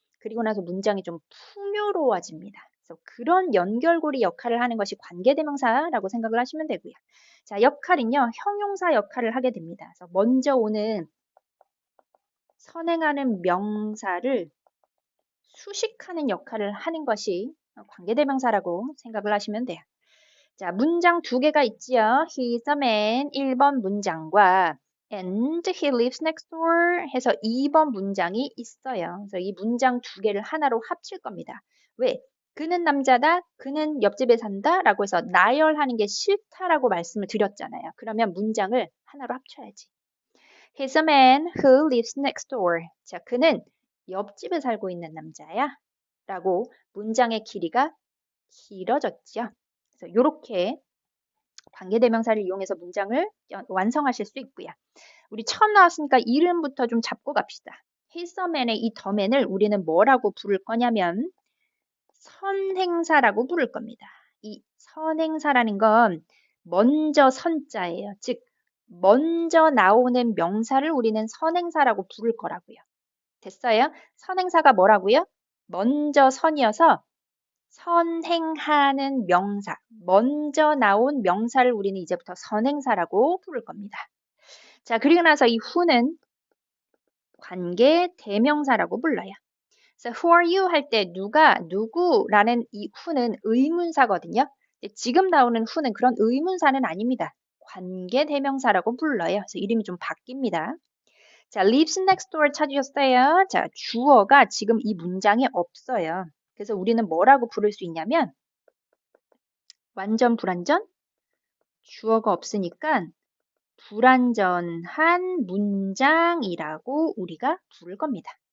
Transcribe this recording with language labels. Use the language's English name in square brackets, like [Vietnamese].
[Korean] 그리고 나서 문장이 좀 풍요로워집니다. 그래서 그런 연결고리 역할을 하는 것이 관계대명사라고 생각을 하시면 되고요. 자, 역할은요, 형용사 역할을 하게 됩니다. 그래서 먼저 오는 선행하는 명사를 수식하는 역할을 하는 것이 관계대명사라고 생각을 하시면 돼요. 자, 문장 두 개가 있지요. [English] He's a man [Korean] 1번 문장과 [English] and he lives next door [Korean] 해서 2번 문장이 있어요. 그래서 이 문장 두 개를 하나로 합칠 겁니다. 왜? 그는 남자다, 그는 옆집에 산다 라고 해서 나열하는 게 싫다라고 말씀을 드렸잖아요. 그러면 문장을 하나로 합쳐야지. [English] He's a man who lives next door. [Korean] 자, 그는 옆집에 살고 있는 남자야. 라고 문장의 길이가 길어졌죠. 그래서 이렇게 관계대명사를 이용해서 문장을 완성하실 수 있고요. 우리 처음 나왔으니까 이름부터 좀 잡고 갑시다. [English] He's a man [Korean] 의 이 the man을 우리는 뭐라고 부를 거냐면 선행사라고 부를 겁니다. 이 선행사라는 건 먼저 선자예요. 즉 먼저 나오는 명사를 우리는 선행사라고 부를 거라고요. 됐어요? 선행사가 뭐라고요? 먼저 선이어서 선행하는 명사, 먼저 나온 명사를 우리는 이제부터 선행사라고 부를 겁니다. 자, 그리고 나서 이 who는 관계 대명사라고 불러요. 그래서 [English] who are you [Korean] 할 때 누가, 누구라는 이 who는 의문사거든요. 지금 나오는 who는 그런 의문사는 아닙니다. 관계 대명사라고 불러요. 그래서 이름이 좀 바뀝니다. 자, [English] lives next door [Korean] 찾으셨어요? 자, 주어가 지금 이 문장에 없어요. 그래서 우리는 뭐라고 부를 수 있냐면 완전 불완전? 주어가 없으니까 불완전한 문장이라고 우리가 부를 겁니다.